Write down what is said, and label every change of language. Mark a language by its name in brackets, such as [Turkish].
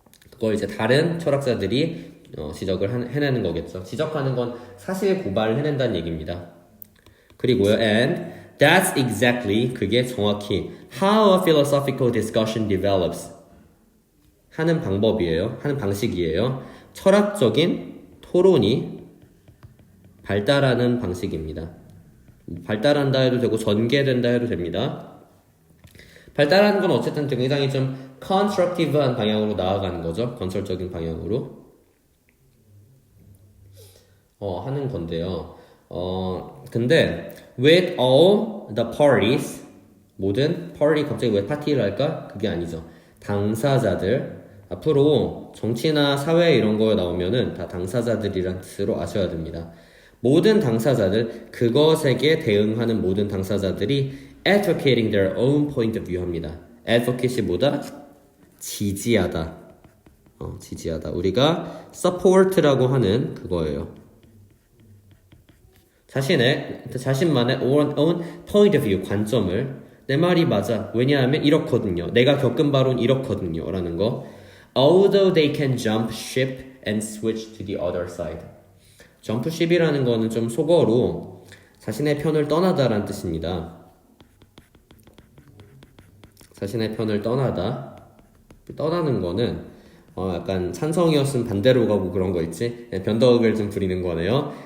[Korean] 그걸 이제 다른 철학자들이 지적을 해내는 거겠죠. 지적하는 건 사실 고발을 해낸다는 얘기입니다. 그리고요, [English] and that's exactly, [Korean] 그게 정확히 [English] how a philosophical discussion develops [Korean] 하는 방법이에요. 하는 방식이에요. 철학적인 토론이 발달하는 방식입니다. 발달한다 해도 되고 전개된다 해도 됩니다. 발달하는 건 어쨌든 굉장히 좀 constructive한 방향으로 나아가는 거죠. 건설적인 방향으로 하는 건데요. 근데 [English] with all the parties [Korean] 모든 party 갑자기 왜 파티를 할까? 그게 아니죠. 당사자들 앞으로 정치나 사회 이런 거 나오면은 다 당사자들이란 뜻으로 아셔야 됩니다. 모든 당사자들 그것에게 대응하는 모든 당사자들이 [English] advocating their own point of view [Korean] 합니다. advocate이 뭐다? 지지하다. 지지하다. 우리가 support라고 하는 그거예요. 자신만의 [English] own point of view, [Korean] 관점을 내 말이 맞아. 왜냐하면 이렇거든요. 내가 겪은 바로는 이렇거든요. 라는 거. [English] Although they can jump ship and switch to the other side. [Korean] jump ship이라는 거는 좀 속어로 자신의 편을 떠나다라는 뜻입니다. 자신의 편을 떠나다. 떠나는 거는 약간 찬성이었으면 반대로 가고 그런 거 있지? 변덕을 좀 부리는 거네요.